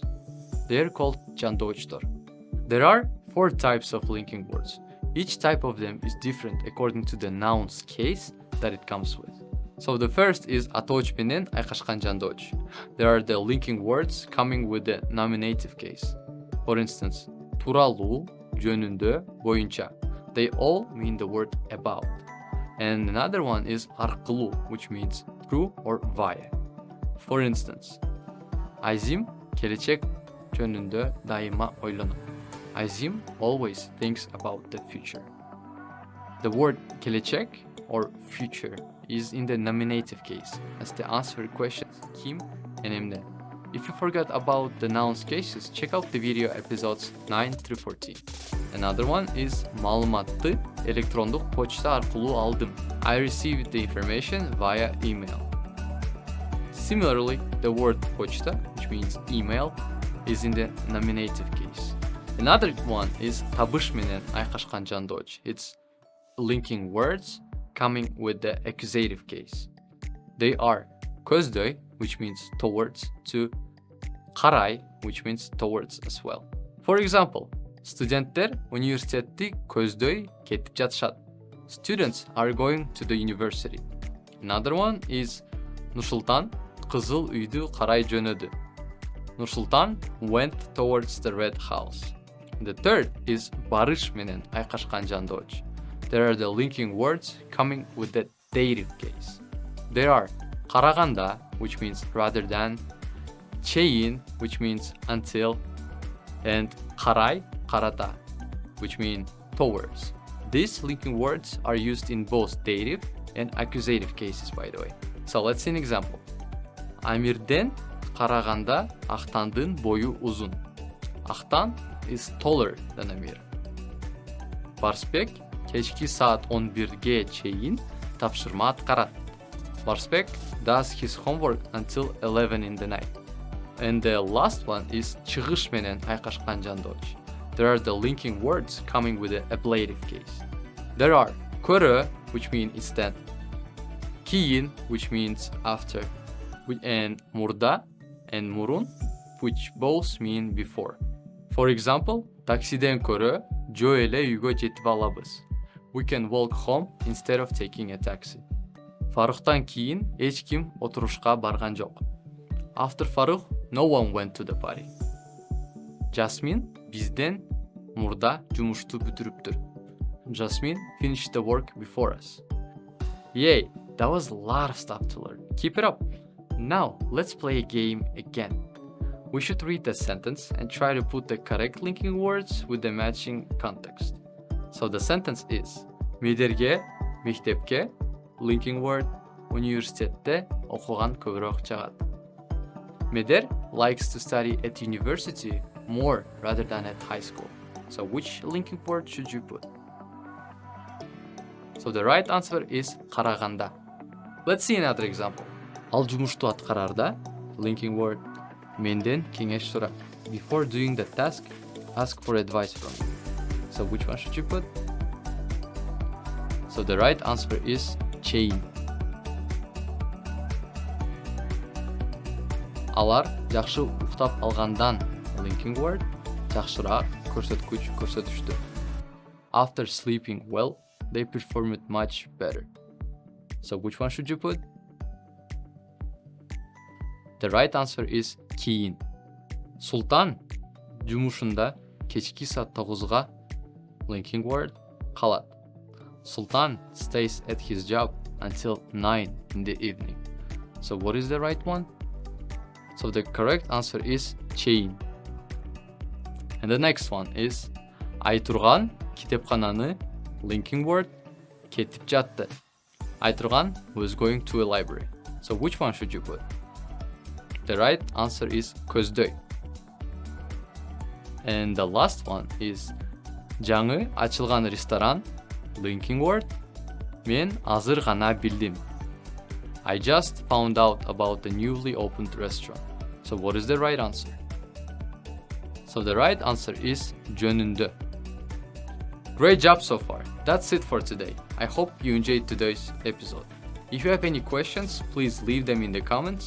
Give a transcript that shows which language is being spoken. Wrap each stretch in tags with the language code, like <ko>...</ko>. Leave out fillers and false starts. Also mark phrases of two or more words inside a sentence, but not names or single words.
<en>They are called jandochtor. There are 4 types of linking words. Each type of them is different according to the noun's case that it comes with. So the first is</en> <ky>атооч менен айкашкан жандооч.</ky> <en>There are the linking words coming with the nominative case. For instance,</en> <ky>туралуу, жөнүндө, боюнча.</ky> <en>They all mean the word about. And another one is аркылуу, which means through or via.</en> <ky>For instance, Azim келечек жөнүндө дайыма ойлонот.</ky> <en>Azim always thinks about the future. The word келечек or future is in the nominative case as the answer questions kim and emne. If you forgot about the noun's cases, check out the video episodes 9 through 14. Another one is</en> <ky>маалыматты электрондук почта аркылуу алдым.</ky> <en>I received the information via email. Similarly, the word почта, which means email, is in the nominative case. Another one is</en> <ky>табыш менен айкашкан жандооч.</ky> <en>It's linking words coming with the accusative case. They are көздөй, which means towards, to карай, which means towards as well. For example,</en> <ky>студенттер университетти көздөй кетип жатышат.</ky> <en>Students are going to the university. Another one is</en> <ky>Nursultan кызыл үйдү карай жөнөдү.</ky> <en>Nursultan went towards the red house. The third is</en> <ky>барыш менен айкашкан жандооч.</ky> <en>There are the linking words coming with the dative case. There are караганда, which means rather than, чейин, which means until, and</en> <ky>карай, карата,</ky> <en>which mean towards. These linking words are used in both dative and accusative cases, by the way. So let's see an example.</en> <ky>Амирден караганда Актандын бою узун.</ky> <en>Актан is taller than Amir.</en> <ky>Барсбек кечки саат 11-ге чейин тапшырма аткарат.</ky> <en>Барсбек does his homework until 11 in the night. And the last one is</en> <ky>чыгыш менен айкашкан жандооч.</ky> <en>There are the linking words coming with the ablative case. There are көрө, which means instead, кийин, which means after, and мурда and мурун, which both mean before. For example,</en> <ky>таксиден көрө жөө эле үйгө жетип алабыз.</ky> <en>We can walk home instead of taking a taxi.</en> <ky>Фаруктан кийин эч ким отурушка барган жок.</ky> <en>After Faruk, no one went to the party.</en> <ky>Jasmine бизден мурда жумушту бүтүрүптүр.</ky> <en>Jasmine finished the work before us. Yay, that was a lot of stuff to learn. Keep it up. Now, let's play a game again. We should read the sentence and try to put the correct linking words with the matching context. So the sentence is</en> <ky>Медерге, мектепке,</ky> <en>linking word,</en> <ky>университетте окуган көбүрөөк жагат.</ky> <en>Медер likes to study at university more rather than at high school. So which linking word should you put? So the right answer is караганда. Let's see another example.</en> <ky>Ал жумушту аткарарда,</ky> <en>linking word,</en> <ky>менден кеңеш сурат.</ky> <en>Before doing the task, ask for advice from me. So which one should you put? So the right answer is чейин.</en> <ky>Алар жакшы уктап алгандан,</ky> <en>linking word,</en> <ky>жакшыраак көрсөткүч көрсөтүштү.</ky> <en>After sleeping well, they performed much better. So which one should you put? The right answer is кийин.</en> <ky>Султан жумушунда кечки саат 9-га,</ky> <en>linking word, калат. Sultan stays at his job until 9 in the evening. So what is the right one? So the correct answer is чейин. And the next one is Айтурган китепкананы, linking word,</en> <ky>кетип жатты.</ky> <en>Айтурган was going to a library. So which one should you put? The right answer is көздөй. And the last one is</en> <ky>Жаңы ачылган ресторан,</ky> <en>linking word.</en> <ky>Мен азыр гана билдим.</ky> <en>I just found out about the newly opened restaurant. So what is the right answer? So the right answer is жөнүндө. Great job so far. That's it for today. I hope you enjoyed today's episode. If you have any questions, please leave them in the comments.</en>